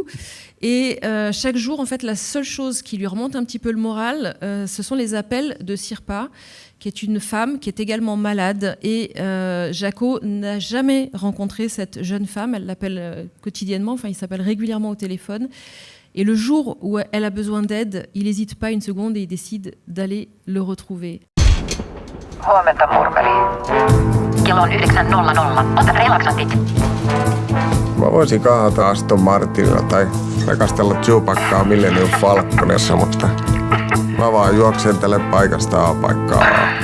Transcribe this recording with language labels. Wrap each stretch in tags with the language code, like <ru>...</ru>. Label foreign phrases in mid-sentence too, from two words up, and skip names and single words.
<fr>Et chaque jour, en fait, la seule chose qui lui remonte un petit peu le moral, ce sont les appels de Sirpa, qui est une femme qui est également malade. Et Jaco n'a jamais rencontré cette jeune femme. Elle l'appelle quotidiennement, enfin, il s'appelle régulièrement au téléphone. Et le jour où elle a besoin d'aide, il n'hésite pas une seconde et il décide d'aller le retrouver.</fr> <fi>Huomenta, murmeli. Kello on 9:00. Ota relaksantit. Mä voisin kaahata Aston Martinilla tai rekastella Chewbaccaa Millennium Falconissa, mutta mä vaan juoksentelen paikasta A-paikkaa.</fi>